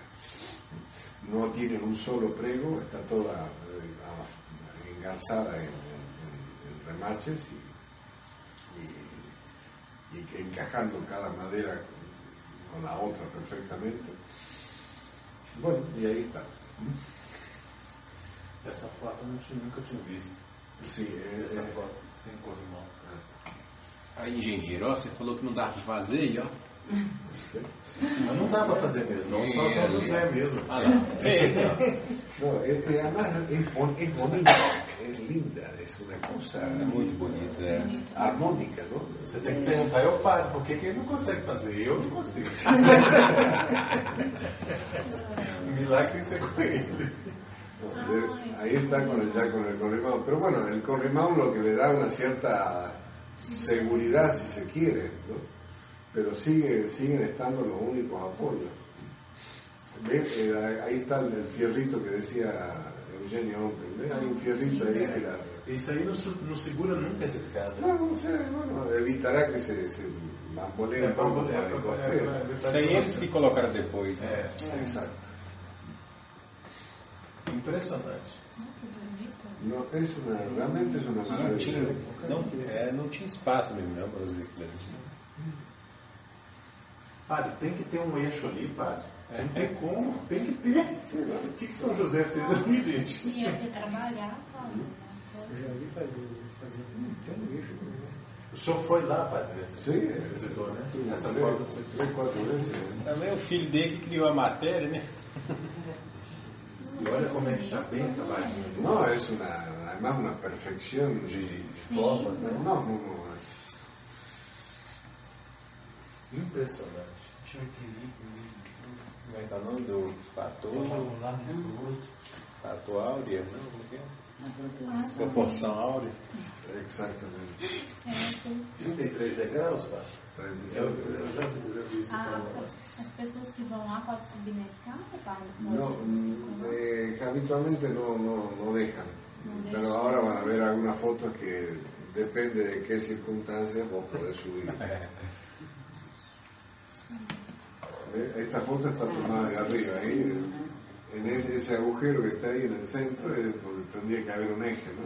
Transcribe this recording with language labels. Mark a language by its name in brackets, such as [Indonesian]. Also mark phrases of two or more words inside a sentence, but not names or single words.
[Spanish] No tiene un solo prego, está toda engarzada en remaches y encajando cada madera con la otra perfectamente. Bueno, y ahí está. [Portuguese] Essa foto eu nunca tinha visto. Sim, essa foto sem corrimão. Aí, engenheiro, ó, você falou que não dá para fazer, e ó. Mas não dá para fazer mesmo, não, só São José mesmo. Ah, não. [Spanish] No, además es bonita, es linda, es una cosa [Portuguese] muito bonita, [Spanish] armónica, ¿no? [Portuguese] Você tem que perguntar ao padre, por que ele não consegue fazer? Eu não consigo. O milagre é com ele. [Spanish] No, ahí está con el corrimão. Pero bueno, el corrimão lo que le da una cierta seguridad, si se quiere, ¿no? Pero siguen estando los únicos apoyos. ¿Ven? Ahí está el fierrito que decía Eugenio Open. Hay un fierrito ahí que [Portuguese] Isso aí não segura nunca essa escada. [Spanish] No sé, bueno, evitará que se bambolee un poco para el costero. [Portuguese] Isso aí eles que colocaram depois, né? [Spanish] Exacto. [Portuguese] Impressionante. [Spanish] No, realmente es una maravilla. [Portuguese] Não tinha espaço mesmo, não, para fazer aquilo ali. Padre, tem que ter um eixo ali, padre. Não tem como, tem que ter. O que São José fez ali, gente? Tinha que trabalhar. Eu já vi fazer tem um eixo. O senhor foi lá, padre? Sim, visitou, né? [Spanish] Sí, [Portuguese] Essa foto você [Spanish] 3, 4 veces. [Portuguese] Também o filho dele que criou a matéria, né? E olha como é que está bem acabadinho. [Spanish] No, es además una perfección [Portuguese] De formas, né? [Spanish] No. [Portuguese] Impressionante. Como é que é o nome do fator? Fator áurea, não? Como é que é? Proporção áurea. [Spanish] Exactamente. [Portuguese] 33 degraus, padre? Eu já vi isso. pessoas que vão lá podem subir na escada? [Spanish] Habitualmente no dejan. Pero ahora van a ver algunas fotos que depende de qué circunstancias vos podés subir. Esta foto está tomada de arriba, ahí, en ese agujero que está ahí en el centro es donde tendría que haber un eje, ¿no?